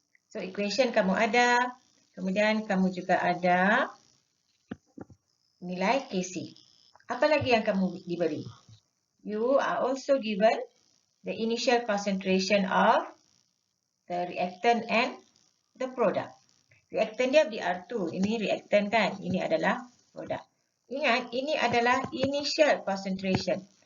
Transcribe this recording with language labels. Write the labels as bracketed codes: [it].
[ms] So, equation kamu ada, kemudian kamu juga ada nilai Kc. Apa lagi yang kamu diberi? [en] You are also given the initial concentration of the reactant and the product. [ms] Reactant dia Br2. Ini reactant kan? Ini adalah produk. Ingat, ini adalah initial concentration.